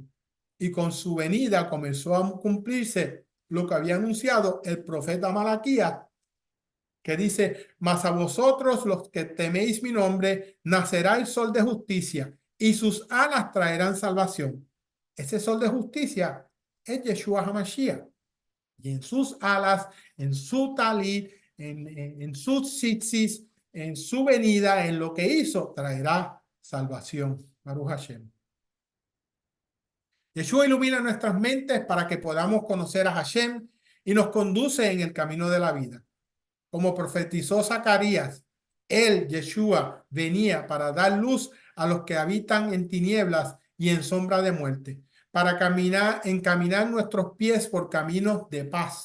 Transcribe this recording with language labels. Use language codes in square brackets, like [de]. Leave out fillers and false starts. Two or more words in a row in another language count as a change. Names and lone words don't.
[es] Y con su venida comenzó a cumplirse lo que había anunciado el profeta Malaquías, que dice, mas a vosotros los que teméis mi nombre, nacerá el sol de justicia y sus alas traerán salvación. Ese sol de justicia es Yeshua HaMashiach. Y en sus alas, en su talit, en sus tzitzis, en su venida, en lo que hizo, traerá salvación. [he] ברוך השם. [es] Yeshua ilumina nuestras mentes para que podamos conocer a Hashem y nos conduce en el camino de la vida. Como profetizó Zacarías, él, Yeshua, venía para dar luz a los que habitan en tinieblas y en sombra de muerte, para encaminar nuestros pies por caminos de paz.